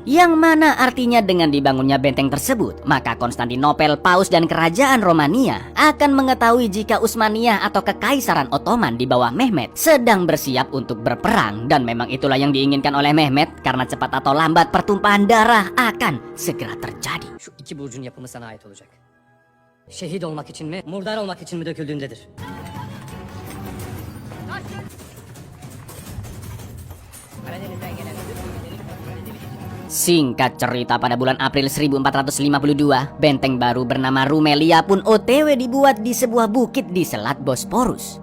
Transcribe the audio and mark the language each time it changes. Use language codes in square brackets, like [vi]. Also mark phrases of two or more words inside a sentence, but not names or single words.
[id] Yang mana artinya dengan dibangunnya benteng tersebut, maka Konstantinopel, Paus dan kerajaan Romania akan mengetahui jika Utsmaniyah atau Kekaisaran Ottoman di bawah Mehmed sedang bersiap untuk berperang. Dan memang itulah yang diinginkan oleh Mehmed karena cepat atau lambat pertumpahan darah akan segera terjadi. [tr] Şu 2 burcun yapımı sana ait olacak. Şehit olmak için mi, murdar olmak için mi döküldüğündedir. [id] Singkat cerita, pada bulan April 1452, benteng baru bernama Rumelia pun OTW dibuat di sebuah bukit di Selat Bosporus.